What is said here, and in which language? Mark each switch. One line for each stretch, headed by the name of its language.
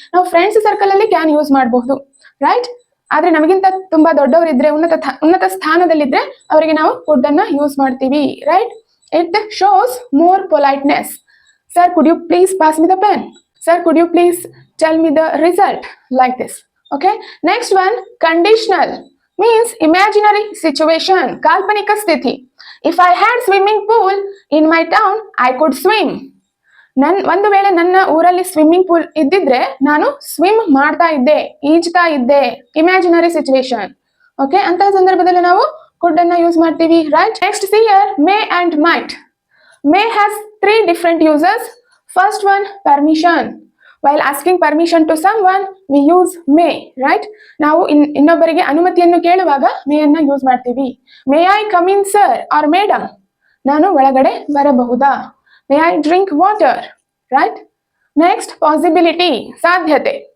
Kannada: ನಾವು friends circle ಅಲ್ಲಿ can use ಮಾಡಬಹುದು, ರೈಟ್? ಆದ್ರೆ ನಮಗಿಂತ ತುಂಬಾ ದೊಡ್ಡವರಿದ್ರೆ, ಉನ್ನತ ಸ್ಥಾನದಲ್ಲಿದ್ರೆ ಅವರಿಗೆ ನಾವು ಕುಡ್ ಅನ್ನ ಯೂಸ್ ಮಾಡ್ತೀವಿ, right?
English: It shows more politeness. Sir could you please pass me the pen, sir could you please tell me the result, like this. Okay, next one, conditional. means imaginary situation,
Kannada: ಕಾಲ್ಪನಿಕ ಸ್ಥಿತಿ.
English: If I had swimming pool in my town, I could swim.
Kannada: ಒಂದು ವೇಳೆ ನನ್ನ ಊರಲ್ಲಿ swimming pool ಇದ್ದಿದ್ರೆ ನಾನು swim ಮಾಡ್ತಾ ಇದ್ದೆ, ಈಜ್ತಾ ಇದ್ದೆ. Imaginary situation, okay? ಅಂತ ಸಂದರ್ಭದಲ್ಲಿ ನಾವು ಕುಡ್ ಅನ್ನ ಯೂಸ್ ಮಾಡ್ತೀವಿ, right?
English: Next, see here, may and might. May has 3 different uses. First one, permission. While asking permission to someone we use may, right?
Kannada: ನಾವು ಇನ್ನೊಬ್ಬರಿಗೆ ಅನುಮತಿಯನ್ನು ಕೇಳುವಾಗ ಮೇ ಅನ್ನ ಯೂಸ್ ಮಾಡ್ತೀವಿ.
English: may I come in sir or madam,
Kannada: ನಾನು ಒಳಗಡೆ ಬರಬಹುದಾ?
English: May I drink water, right? Next possibility, ಸಾಧ್ಯತೆ.